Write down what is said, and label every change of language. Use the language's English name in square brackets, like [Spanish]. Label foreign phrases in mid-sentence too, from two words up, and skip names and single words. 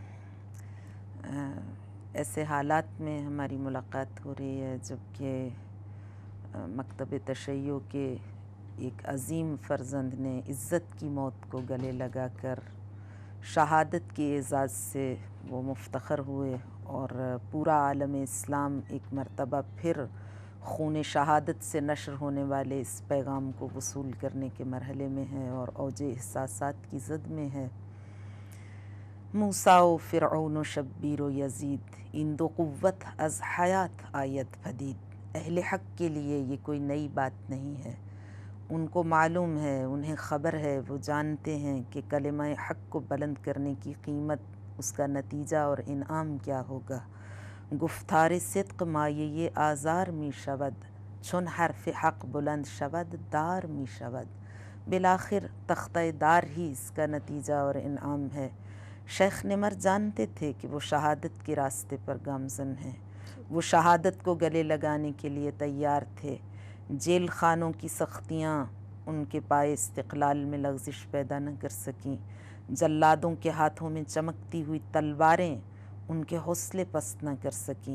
[Urdu] ایسے حالات میں ہماری ملاقات ہو رہی ہے جب کہ مکتب تشیع کے ایک عظیم فرزند نے عزت کی موت کو گلے لگا کر شہادت کے اعزاز سے وہ مفتخر ہوئے، اور پورا عالم اسلام ایک مرتبہ پھر خون شہادت سے نشر ہونے والے اس پیغام کو وصول کرنے کے مرحلے میں ہے اور اوج احساسات کی زد میں ہے۔ [Persian] موسیٰ و فرعون و شبیر و یزید، این دو قوت از حیات آید پدید۔ [Urdu] اہل حق کے لیے یہ کوئی نئی بات نہیں ہے، ان کو معلوم ہے، انہیں خبر ہے، وہ جانتے ہیں کہ کلمہ حق کو بلند کرنے کی قیمت، اس کا نتیجہ اور انعام کیا ہوگا۔ [Persian] گفتار صدق مایه آزار می شود، چون حرف حق بلند شود دار می شود۔ [Urdu] بالآخر تختہ دار ہی اس کا نتیجہ اور انعام ہے۔ شیخ نمر جانتے تھے کہ وہ شہادت کے راستے پر گامزن ہیں، وہ شہادت کو گلے لگانے کے لیے تیار تھے۔ جیل خانوں کی سختیاں ان کے پائے استقلال میں لغزش پیدا نہ کر سکیں، جلادوں کے ہاتھوں میں چمکتی ہوئی تلواریں ان کے حوصلے پست نہ کر سکیں۔